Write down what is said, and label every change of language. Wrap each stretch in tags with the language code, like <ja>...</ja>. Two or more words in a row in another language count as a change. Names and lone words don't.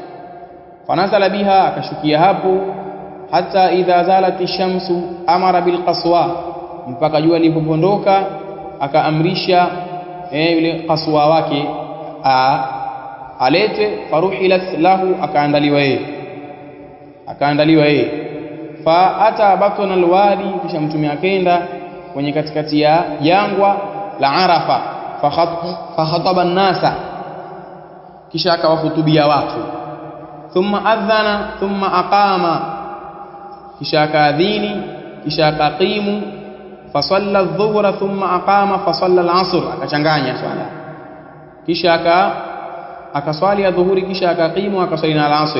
<ar>فنزل بها,</ar> <sw>akashukia hapo.</sw> <ar>حتى إذا زالت الشمس أمر بالقصواء,</ar> <sw>mpaka jua lilipopondoka akaamrisha yule qaswa wake alete.</sw> <ar>فرحلت له,</ar> <sw>akaandaliwa yeye.</sw> <ar>فأتى بطن الوادي,</ar> <sw>kisha mtume akaenda kwenye katikati ya jangwa la Arafa.</sw> <ar>فخطب الناس,</ar> <sw>kisha akawahutubia watu.</sw> <ar>ثم أذن ثم أقام,</ar> <sw>kisha akaadhini, kisha akaqimu.</sw> <ar>فصلى الظهر ثم أقام فصلى العصر,</ar> <sw>akachanganya swala, kisha akaswali adhuhuri, kisha akaqimu, akaswali na al-'asr.</sw>